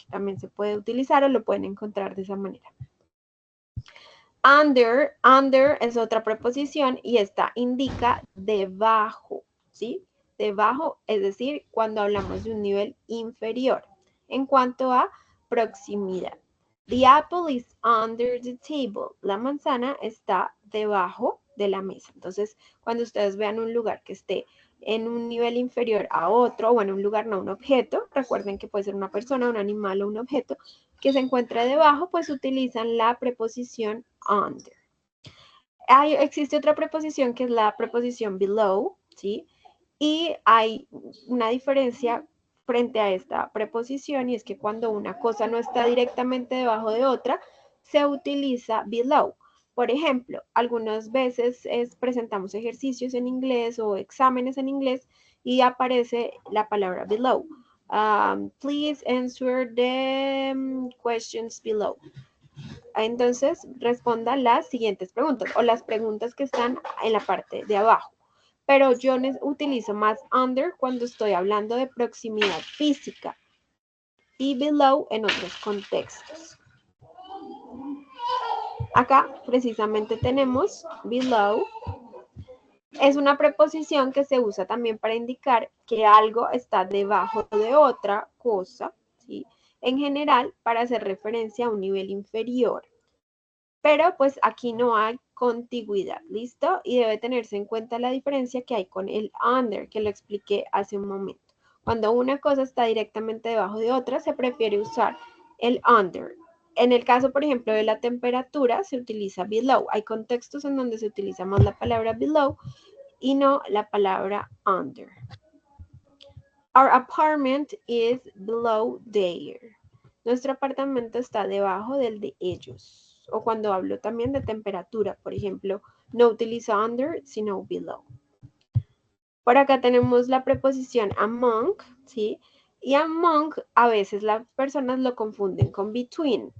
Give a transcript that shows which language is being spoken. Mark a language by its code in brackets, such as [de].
[es] También se puede utilizar o lo pueden encontrar de esa manera. Under es otra preposición y esta indica debajo, ¿sí? Debajo, es decir, cuando hablamos de un nivel inferior. En cuanto a proximidad. [en] The apple is under the table. [es] La manzana está debajo de la mesa. Entonces, cuando ustedes vean un lugar que esté en un nivel inferior a otro, o en un lugar, no un objeto, recuerden que puede ser una persona, un animal o un objeto, que se encuentra debajo, pues utilizan la preposición under. Existe otra preposición que es la preposición below, ¿sí? Y hay una diferencia frente a esta preposición y es que cuando una cosa no está directamente debajo de otra, se utiliza below. Por ejemplo, algunas veces presentamos ejercicios en inglés o exámenes en inglés y aparece la palabra below. [en] Please answer the questions below. [es] Entonces, responda las siguientes preguntas o las preguntas que están en la parte de abajo. Pero yo utilizo más under cuando estoy hablando de proximidad física y below en otros contextos. Acá precisamente tenemos below. Es una preposición que se usa también para indicar que algo está debajo de otra cosa, ¿sí? En general, para hacer referencia a un nivel inferior. Pero pues aquí no hay contigüidad, ¿listo? Y debe tenerse en cuenta la diferencia que hay con el under, que lo expliqué hace un momento. Cuando una cosa está directamente debajo de otra, se prefiere usar el under. En el caso, por ejemplo, de la temperatura, se utiliza below. Hay contextos en donde se utiliza más la palabra below y no la palabra under. [en] Our apartment is below there. [es] Nuestro apartamento está debajo del de ellos. O cuando hablo también de temperatura, por ejemplo, no utilizo under, sino below. Por acá tenemos la preposición among, ¿sí? Y among a veces las personas lo confunden con between.